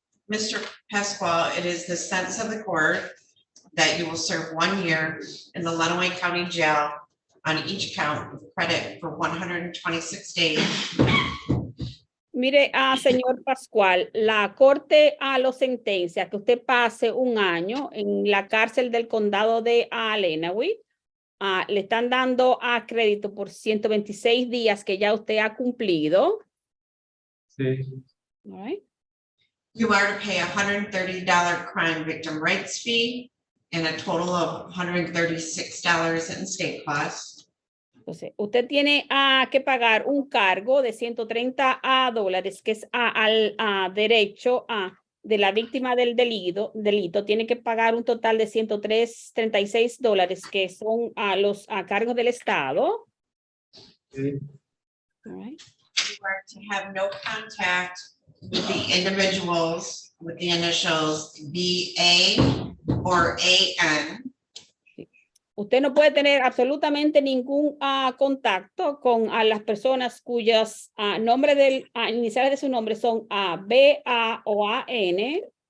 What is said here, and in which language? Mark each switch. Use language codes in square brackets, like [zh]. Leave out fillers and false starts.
[en] Mr. Pasquale, it is the sense of the court that you will serve 1 year in the Lenawee County Jail on each count with credit for 126 days. [es] Mire, señor Pascual, la corte lo sentencia que usted pase 1 año en la cárcel del condado de Lenawee. Le están dando crédito por 126 días que ya usted ha cumplido. Sí, [en] All right. You are to pay $130 crime victim rights fee and a total of $136 in state costs. [es] Entonces, usted tiene que pagar un cargo de $130, que es al derecho de la víctima del delito. Tiene que pagar un total de $136, que son los cargos del Estado. sí. [en] All right. You are to have no contact with the individuals with the initials BA or AN. [es] Usted no puede tener absolutamente ningún contacto con las personas cuyas iniciales de su nombre son B, A o AN.